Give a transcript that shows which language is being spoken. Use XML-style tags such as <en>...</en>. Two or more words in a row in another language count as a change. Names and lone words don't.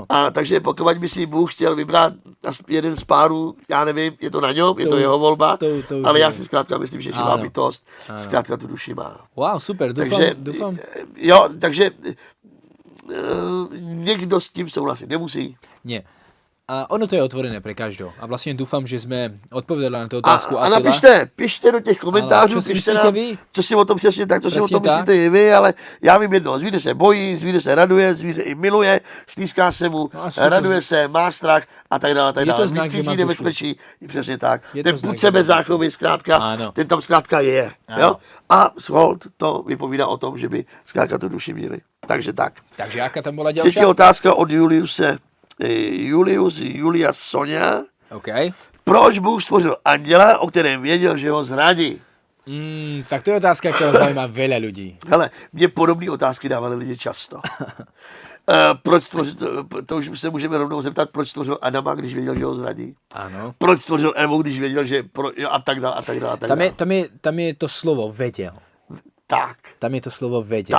<cs>A takže pokud by si Bůh chtěl vybrat jeden z párů, já nevím, je to na něm, je to jeho volba, to už ale já je. si zkrátka myslím, že živá</cs> <sk>Áno.</sk> <cs>bytost, zkrátka tu duši má.</cs> <sk>Wow, super, dúfam.</sk> <cs>Jo, takže někdo s tím souhlasit nemusí.</cs> <sk>Nie. A ono to je otvorené pre každého. A vlastne dúfam, že sme odpovedali na tú otázku A Attila.</sk> <cs>pište do těch komentářů,</cs> <sk>Ale čo si</sk> <cs>pište</cs> <sk>myslíte</sk> <cs>nám,</cs> <sk>vy?</sk> <cs>co si o tom přesně tak, co si o tom Přesně myslíte i vy, ale já vím jedno, zvíře se bojí, zvíře se raduje, zvíře i miluje, stýská se mu, No a super. raduje se, má strach a tak dále, tak</cs> <sk>Je to</sk> <cs>dále.</cs> <sk>znak, že má</sk> <cs>Cítí</cs> <sk>dušu.</sk> <cs>nebezpečí, přesně tak.</cs> <sk>Je to</sk> <cs>Ten</cs> <sk>znak,</sk> <cs>pud</cs> <sk>že</sk> <cs>sebe</cs> <sk>má dušu.</sk> <cs>záchovy, zkrátka, Ano. ten tam zkrátka je. Ano. Jo? A hold to vypovídá o tom, že by zkrátka tu duši měli. Takže tak.</cs> <sk>Takže aká tam bola</sk> <cs>Třetí</cs> <sk>ďalšia?</sk> <cs>otázka od Julia Sonia. OK. Proč Bůh stvořil anděla, o kterém věděl, že ho zradí?</cs> <sk>Tak to je otázka, ktorá zaujíma veľa ľudí.</sk> <cs>Hele, mě podobné otázky dávali lidi často. Proč stvořil, to už se můžeme rovnou zeptat, proč stvořil Adama, když věděl, že ho zradí?</cs> <sk>Áno.</sk> <cs>Proč stvořil Evu, když věděl, že a tak dále, a tak dále, a tak dále.</cs> <sk>Tam je to slovo vedel.</sk> <cs>Tak,</cs> <sk>Tam je to slovo vedel.</sk>